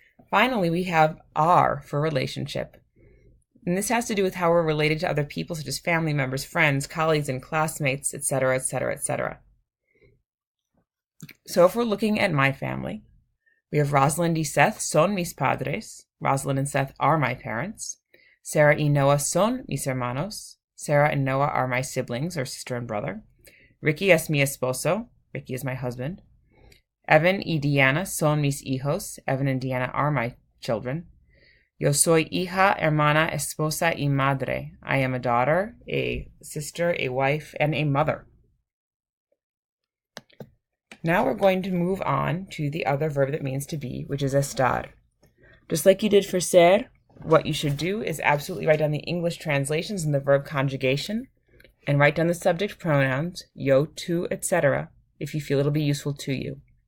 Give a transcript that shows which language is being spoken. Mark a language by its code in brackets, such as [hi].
[en] Finally, we have R for relationship. And this has to do with how we're related to other people, such as family members, friends, colleagues, and classmates, etc., etc., etc. So if we're looking at my family, we have [es] Rosalind y Seth son mis padres. [en] Rosalind and Seth are my parents. [es] Sarah y Noah son mis hermanos. [en] Sarah and Noah are my siblings, or sister and brother. [es] Ricky es mi esposo. [en] Ricky is my husband. [es] Evan y Diana son mis hijos. [en] Evan and Diana are my children. [es] Yo soy hija, hermana, esposa y madre. [en] I am a daughter, a sister, a wife, and a mother. Now we're going to move on to the other verb that means to be, which is estar. Just like you did for ser, what you should do is absolutely write down the English translations and the verb conjugation, and write down the subject pronouns, yo, tú, etc., if you feel it'll be useful to you.